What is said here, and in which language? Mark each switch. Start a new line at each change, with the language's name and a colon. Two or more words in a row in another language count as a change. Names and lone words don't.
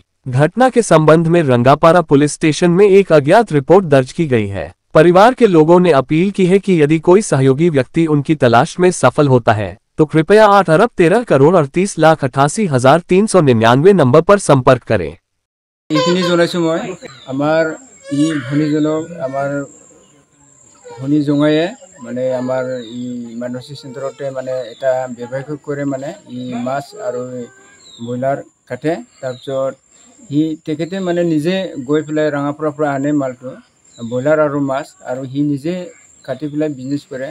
Hindi: घटना के संबंध में रंगापारा पुलिस स्टेशन में एक अज्ञात रिपोर्ट दर्ज की गई है। परिवार के लोगों ने अपील की है कि यदि कोई सहयोगी व्यक्ति उनकी तलाश में सफल होता है तो कृपया 8,13,38,88,399 नंबर पर संपर्क करें।
Assamese: মানে আমার ই মানসিক সেন্টারতে মানে এটা ব্যৱসায় কৰে মানে ই মাছ আৰু ব্ৰইলাৰ কাটে। তাৰপিছত হি তেখেতে মানে নিজে গৈ পেলাই ৰঙাপাৰাৰ পৰা আনে মালটো ব্ৰইলাৰ আৰু মাছ আৰু হি নিজে কাটি পেলাই বিজনেছ কৰে।